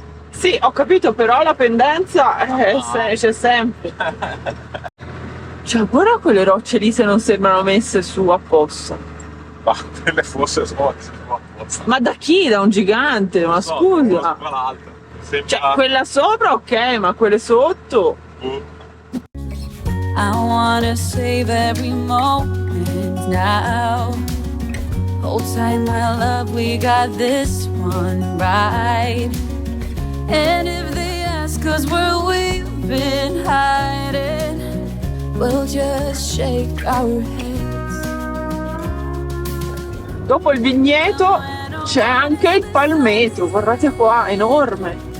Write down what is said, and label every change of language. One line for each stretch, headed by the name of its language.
Italian: Sì, ho capito, però la pendenza c'è sempre. Cioè, guarda quelle rocce lì se non sembrano messe su apposta. Ma quelle forse sono apposta. Ma da chi? Da un gigante? Ma scusa. Cioè, quella sopra ok, ma quelle sotto?
English: I wanna save every moment now. Hold tight, my love, we got this one right. And if they ask us where we've been hiding, we'll just shake our heads.
Italian: Dopo il vigneto c'è anche il palmetto, guardate qua, enorme.